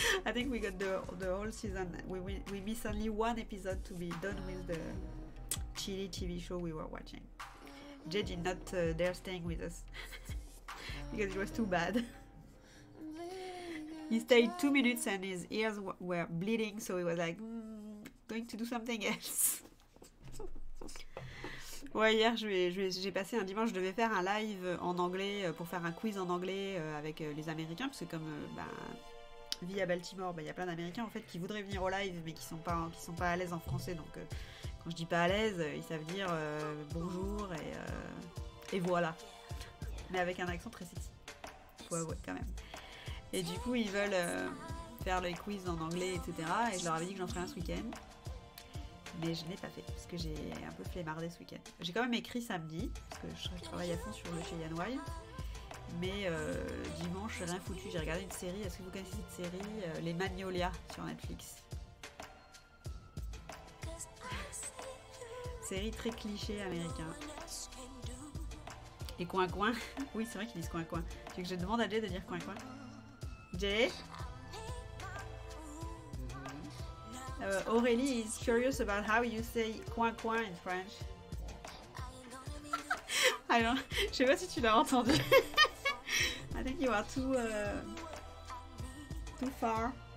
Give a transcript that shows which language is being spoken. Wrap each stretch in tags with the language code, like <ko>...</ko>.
<en>I think we got the whole season. We missed only one episode to be done with the chilly TV show we were watching. Jay did not dare staying with us because it was too bad. He stayed 2 minutes and his ears were bleeding, so he was like, going to do something else.</en> <fr>Ouais, hier j'ai passé un dimanche, je devais faire un live en anglais pour faire un quiz en anglais avec les Américains, parce que comme vie à Baltimore, il y a plein d'Américains en fait qui voudraient venir au live mais qui sont pas à l'aise en français, donc quand je dis pas à l'aise, ils savent dire bonjour et voilà, mais avec un accent très sexy, faut avouer quand même. Et du coup ils veulent faire les quiz en anglais, etc. Et je leur avais dit que j'en ferais un ce week-end. Mais je ne l'ai pas fait parce que j'ai un peu flemmardé ce week-end. J'ai quand même écrit samedi parce que je travaille à fond sur le Cheyenne White. Mais dimanche, j'ai rien foutu. J'ai regardé une série. Est-ce que vous connaissez cette série Les Magnolias sur Netflix. Série très cliché américain. Et coin-coin. Oui, c'est vrai qu'ils disent coin-coin. Tu veux que je demande à Jay de dire coin-coin? Jay?</fr> <en>Aurélie is curious about how you say coin-coin in French.</en> <fr>Je sais pas si tu l'as entendu.</fr> <en>I think you are too far.</en>